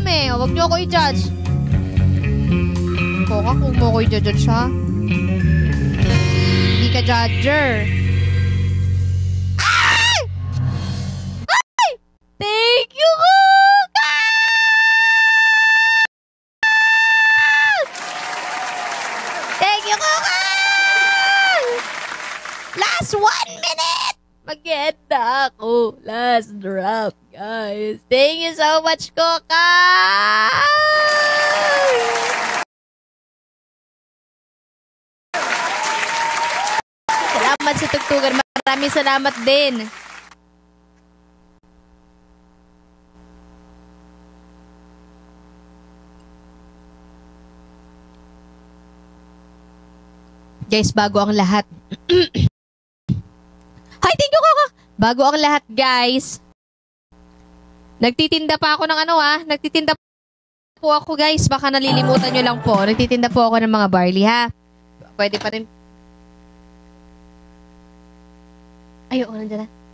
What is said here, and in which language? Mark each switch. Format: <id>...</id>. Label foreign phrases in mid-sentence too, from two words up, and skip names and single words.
<tl>Huwag niyo ako i-judge. Koka, kung mo ako i-judge, ha? Hindi ka judger. Ay! Ay!</tl> <en>Thank you, Koka! Thank you, Koka! Last 1 minute!</en> <tl>Mag-enda ako.</tl> <en>Last drop, guys. Thank you so much,</en> <tl>Koka! Salamat sa tugtugan. Maraming salamat din. Guys, bago ang lahat.</tl> <en>Hi, thank you, Koka!</en> <tl>Bago ang lahat, guys. Nagtitinda pa ako ng Nagtitinda po ako, guys. Baka nalilimutan nyo lang po. Nagtitinda po ako ng mga barley, ha? Pwede pa rin. Ay, oo, nandiyan na.</tl>